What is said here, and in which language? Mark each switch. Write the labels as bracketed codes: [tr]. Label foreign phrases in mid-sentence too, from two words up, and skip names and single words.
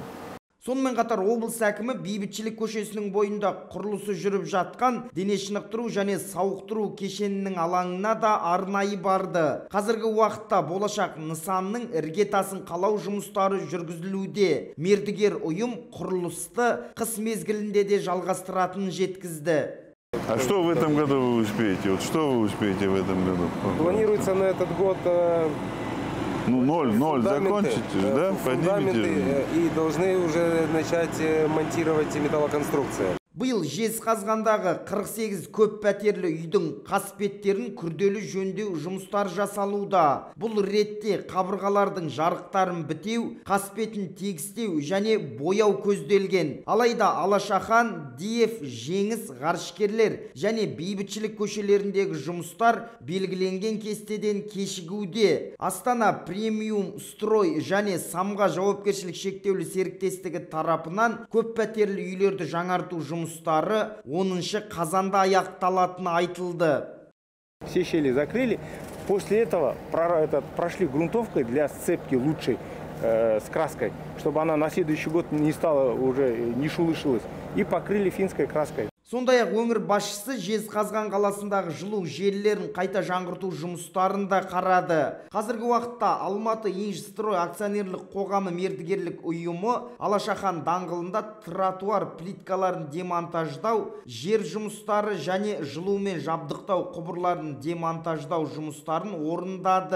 [kk] Сонымен қатар облыс әкімі Бейбітшілік көшесінің бойында құрылысы жүріп жатқан дене шынықтыру және сауықтыру кешенінің алаңына да арнайы барды. Қазіргі уақытта болашақ нысанның іргетасын қалау жұмыстары жүргізілуде. Мердігер ұйым құрылысты қыс мезгілінде де жалғастыратынын жеткізді. [ru] А что в этом году вы успеете? Вот что вы успеете в этом году? Планируется на этот год ноль закончить, да? Фундаменты и должны уже начать монтировать металлоконструкция. [kk] Биыл Жезқазғандағы 48 көп пәтерлі үйдің қасбеттерін күрделі жөндеу жұмыстар жасалуда. Бұл ретте қабырғалардың жарықтарын бітеу, қасбетін тегістеу және бояу көзделген. Алайда Алашахан, Диев, Жеңіс, Ғарышкерлер және Бейбітшілік көшелеріндегі жұмыстар белгіленген кестеден кешігуде. Астана Премиум Строй және Самға жауапкершілік шектеулі серіктестігі тарапынан көп пәтерлі үйлерді жаңарту жұмыстары 10 қазанда аяқталатыны айтылды. [ru] Все щели закрыли. После этого прошли грунтовкой для сцепки лучшей с краской, чтобы она на следующий год не стала уже, не шулышилась. И покрыли финской краской. [kk] Сондай-ақ өңір басшысы Жезқазған қаласындағы жылу желілерін қайта жаңғырту жұмыстарын да қарады. Қазіргі уақытта Алматы Инжстрой акционерлік қоғамы мердігерлік ұйымы Алашахан даңғылында тротуар плиткаларын демонтаждау, жер жұмыстары және жылумен жабдықтау құбырларын демонтаждау жұмыстарын орындады.